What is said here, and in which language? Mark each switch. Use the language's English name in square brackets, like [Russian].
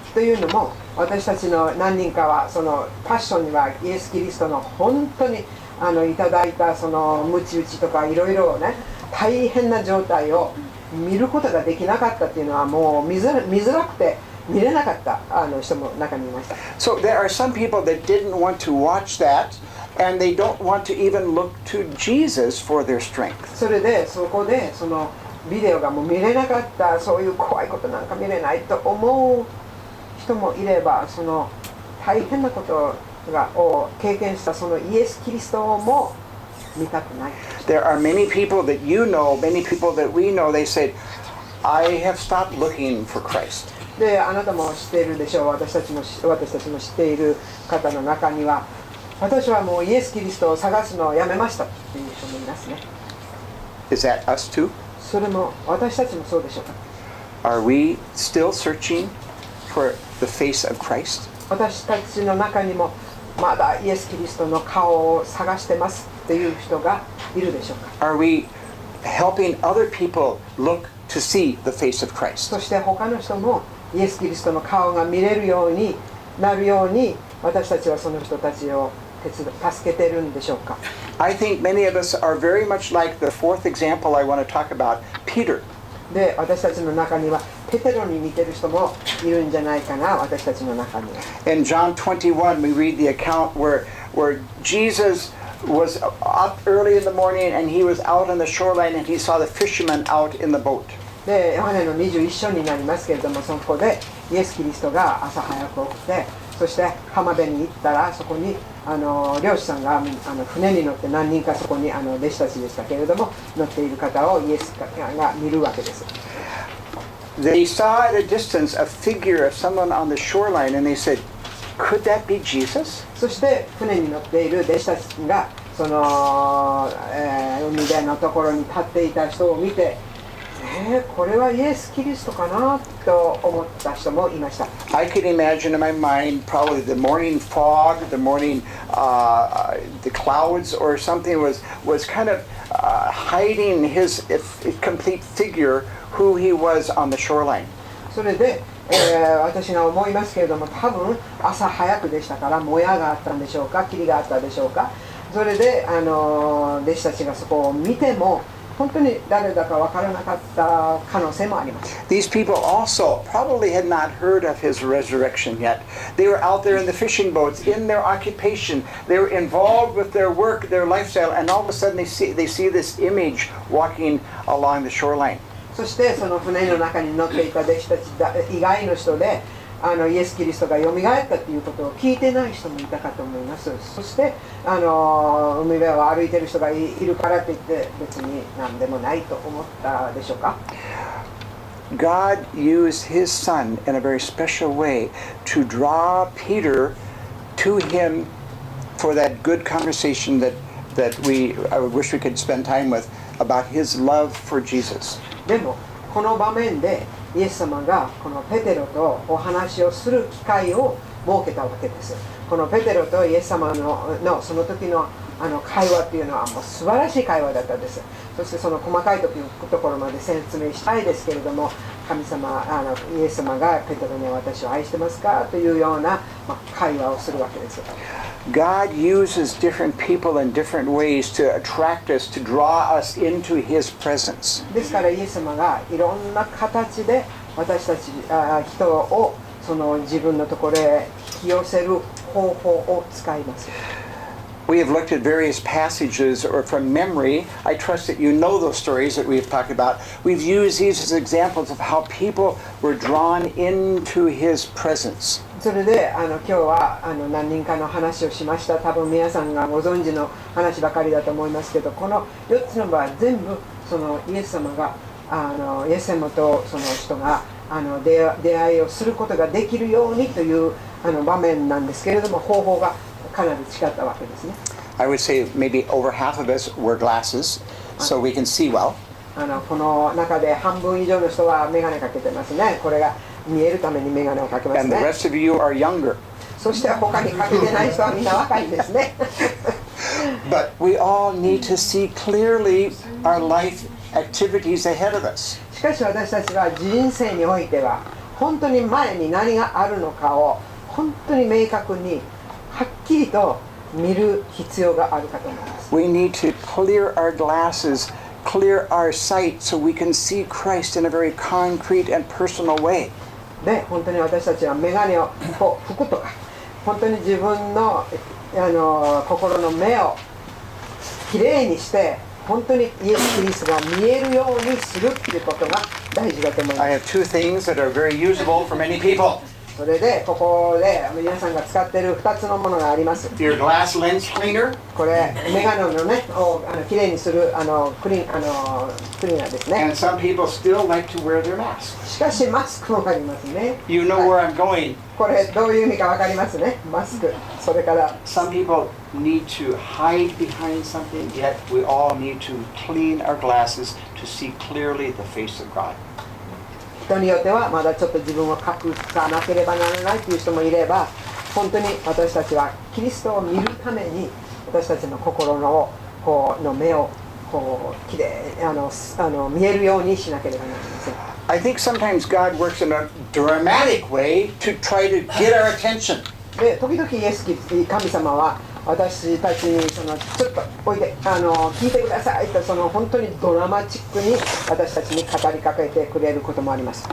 [Japanese] というのも、私たちの何人かはそのパッションにはイエス・キリストの本当にいただいたその鞭打ちとかいろいろね、大変な状態を見ることができなかったっていうのはもう見づらくて見れなかった人も中にいました。 [English] So there are some people that didn't want to watch that, and they don't want to even look to Jesus for their strength. [Japanese] それでそこでそのビデオがもう見れなかった、そういう怖いことなんか見れないと思う人もいれば、その大変なことを経験したそのイエス・キリストも見たくない。 [English] There are many people that you know, many people that we know, they said, I have stopped looking for Christ. [Japanese] で、あなたも知っているでしょう。私たちも知っている方の中には、私はもうイエス・キリストを探すのをやめましたっていう人もいますね。 [English] Is that us too? [Japanese] それも私たちもそうでしょうか。 [English] Are we still searching for the face of Christ? [Japanese] 私たちの中にもまだイエス・キリストの顔を探してますっていう人がいるでしょうか。 [English] Are we helping other people look to see the face of Christ? [Japanese] そして他の人もイエス・キリストの顔が見れるようになるように、私たちはその人たちを助けてるんでしょうか。 [English] I think many of us are very much like the fourth example I want to talk about, Peter. [Japanese] で、私たちの中にはペテロに似てる人もいるんじゃないかな、私たちの中には。 [English] In John 21, we read the account where Jesus was up early in the morning and he was out on the shoreline and he saw the fishermen out in the boat. [Japanese] で、ヨハネの21章になりますけれども、そこでイエス・キリストが朝早く起きて、そして浜辺に行ったら、そこに漁師さんが船に乗って何人かそこに弟子たちでしたけれども乗っている方をイエスが見るわけです。 [English] They saw at a distance a figure of someone on the shoreline and they said, could that be Jesus? [Japanese] そして船に乗っている弟子たちがその、海辺のところに立っていた人を見て、これはイエス・キリストかなと思った人もいました。 [English] I could imagine in my mind probably the morning fog, the morning, the clouds or something was kind of hiding his complete figure, who he was on the shoreline. [Japanese] それで、私が思いますけれども、多分朝早くでしたからもやがあったんでしょうか、霧があったでしょうか。それで弟子たちがそこを見ても本当に誰だか分からなかった可能性もあります。 [English] These people also probably had not heard of his resurrection yet. They were out there in the fishing boats, in their occupation. They were involved with their work, their lifestyle, and all of a sudden they see this image walking along the shoreline. [Japanese] そしてその船の中に乗っていた弟子たち以外の人でイエス・キリストがよみがえったということを聞いてない人もいたかと思います。そして海辺を歩いている人がいるからといって別に何でもないと思ったでしょうか。 [English] God used his son in a very special way to draw Peter to him for that good conversation that I wish we could spend time with about his love for Jesus. [Japanese] でもこの場面でイエス様がこのペテロとお話をする機会を設けたわけです。このペテロとイエス様のその時の会話っていうのはもう素晴らしい会話だったんです。そしてその細かいところまで説明したいですけれども、神様イエス様がペテロには私を愛してますかというような、会話をするわけです。 [English] God uses different people in different ways to attract us, to draw us into his presence. [Japanese] ですからイエス様がいろんな形で私たち人をその自分のところへ引き寄せる方法を使います。 [English] We have looked at various passages or from memory. I trust that you know those stories that we've talked about. We've used these as examples of how people were drawn into his presence. [Japanese] それで今日は何人かの話をしました。多分皆さんがご存知の話ばかりだと思いますけど、この4つの場合全部そのイエス様がイエス様とその人が出会いをすることができるようにという場面なんですけれども、方法がかなり違ったわけですね。 [English] I would say maybe over half of us wear glasses so we can see well. [Japanese] この中で半分以上の人は眼鏡かけてますね。これが見えるために眼鏡をかけます [English] And the [Japanese] ね。 [English] rest of you are younger. [Japanese] そして他にかけてない人はみんな若いんですね。 [English] But we all need to see clearly our life activities ahead of us. [Japanese] しかし私たちは人生においては本当に前に何があるのかを本当に明確にはっきりと見る必要があるかと思います。 [English] We need to clear our glasses, clear our sight so we can see Christ in a very concrete and personal way. [Japanese] で、本当に私たちは眼鏡を拭くとか、本当に自分の心の目をきれいにして本当にイエス・キリストが見えるようにするっていうことが大事だと思いま [English] I have [Japanese] す。 [English] two things that are very usable for many people. [Japanese] それでここで皆さんが使っている2つのものがあります。 [English] Your glass lens cleaner [Japanese] これ眼鏡のねをきれいにするクリーナーですね。 [English] and some people still like to wear their mask. [Japanese] しかしマスクもありますね。 [English] You know where I'm going. [Japanese] これどういう意味か分かりますね。マスク。それから [English] Some people need to hide behind something, yet we all need to clean our glasses to see clearly the face of God. [Japanese] 人によってはまだちょっと自分を隠さなければならないという人もいれば、本当に私たちはキリストを見るために私たちの心の目をきれい見えるようにしなければなりません。 [English] I think sometimes God works in a dramatic way to try to get our attention. [Japanese] で時々神様は私たちにちょっとおいで聞いてくださいと本当にドラマチックに私たちに語りかけてくれることもあります。